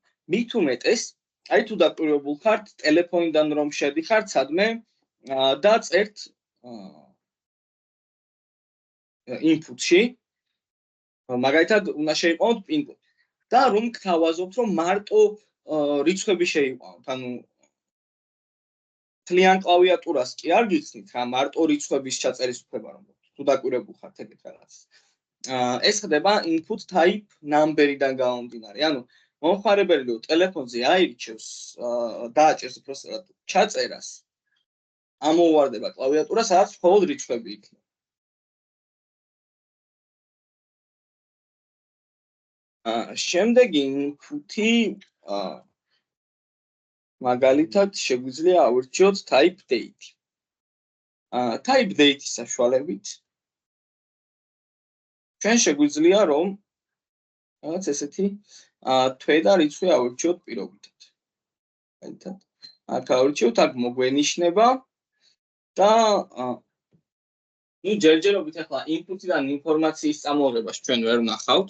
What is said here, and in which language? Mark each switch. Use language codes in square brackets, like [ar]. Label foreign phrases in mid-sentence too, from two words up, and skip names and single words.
[ka] მით უმეტეს, აი თუ დაკვირვებულ ხართ ტელეფონიდან რომ შედიხართ სადმე და წერთ input-ში, მაგალითად უნდა შეიყვანოთ pin-კოდი და რომ გთავაზობთ რომ მარტო რიცხვები შეიყვანოთ, ანუ თლიან კლავიატურას კი არ გიხსნით რა, მარტო რიცხვების ჩაწერის უფლება რომ თუ დაკვირვებულ ხართ ეგეთ რაღაც. ეს ხდება [en] input type number- [ka] იდან გამომდინარე. ანუ მომხმარებელი რო ტელეფონზე აირჩევს დააჭერს უბრალოდ ჩაწერას, ამოუვარდება კლავიატურა, სადაც მხოლოდ რიცხვები იქნება. შემდეგი input-ი მაგალითად შეგვიძლია ავირჩიოთ [en] type date. Type date- [ka] ის საშუალებით ჩვენ შეგვიძლია რომ რაღაც ესეთი თვე და რიცხვი ავირჩიოთ პირობითად. მაგალითად, აქ ავირჩიოთ, აქ მოგვენიშნება და ნუ ჯერჯერობით ახლა input-დან ინფორმაციის წამოღებას ჩვენ ვერ ვნახავთ.